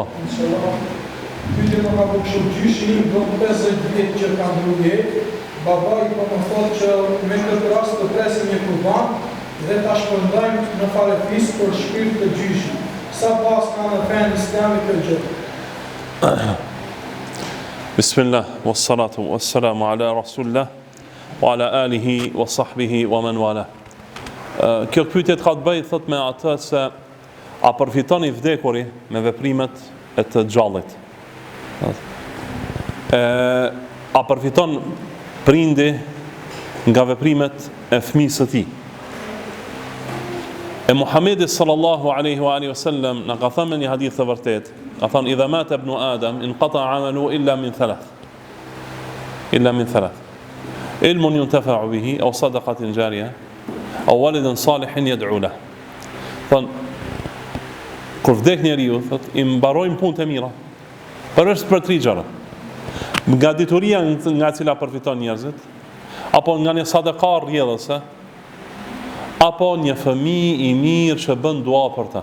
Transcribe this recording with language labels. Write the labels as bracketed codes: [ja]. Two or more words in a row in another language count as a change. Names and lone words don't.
[sq] Pyetje më ka bërë kështu, gjyshi im do 50 vjet që ka ndruje, babai po më thotë që me këtë rast të presim një kurban dhe ta shpërndajmë në farefis për shpirt të gjyshi. Sa pas ka në fenë islami këtë gjë? [ar] بسم الله والصلاة والسلام على رسول الله وعلى آله وصحبه ومن والاه. [sq] Kjo pyetje ka të bëjë thot me atë se a përfiton i vdekuri me veprimet e të gjallit. A përfiton prindi nga veprimet e fëmijës së tij. E Muhamedi [ar] صلى الله عليه وعلى آله وسلم [sq] na ka thënë një hadith të vërtet, ka thënë [ar] إذا مات ابن آدم انقطع عمله إلا من ثلاث. إلا من ثلاث. علم ينتفع به أو صدقة جارية أو ولد صالح يدعو له. [sq] Thënë kur vdek njeriu, thot i mbarojnë punët e mira. Përveç për 3 gjëra. Nga dituria nga cila përfiton njerëzit, apo nga një sadaka rrjedhëse, apo një fëmijë i mirë që bën dua për ta.